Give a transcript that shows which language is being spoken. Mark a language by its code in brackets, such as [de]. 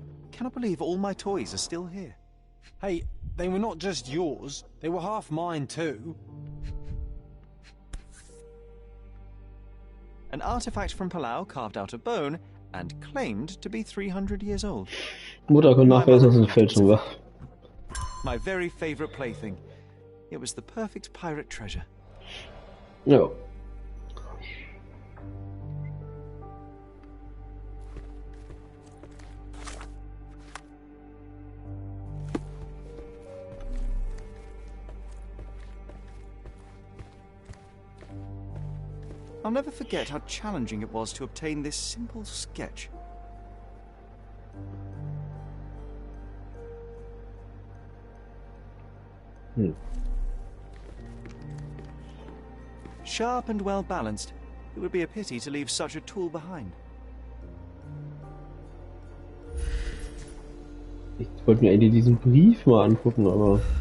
[en] Cannot believe all my toys are still here. Hey, they were not just yours, they were half mine too. An artifact from Palau carved out of bone and claimed to be 300 years old. [de] Mutter konnte nachweisen, dass es eine Fälschung war. [en] My very favorite plaything. It was the perfect pirate treasure. [de] Ja. [en] I'll never forget how challenging it was to obtain this simple sketch. Sharp and well balanced. It would be a pity to leave such a tool behind. [de] Ich wollte mir eigentlich diesen Brief mal angucken, aber...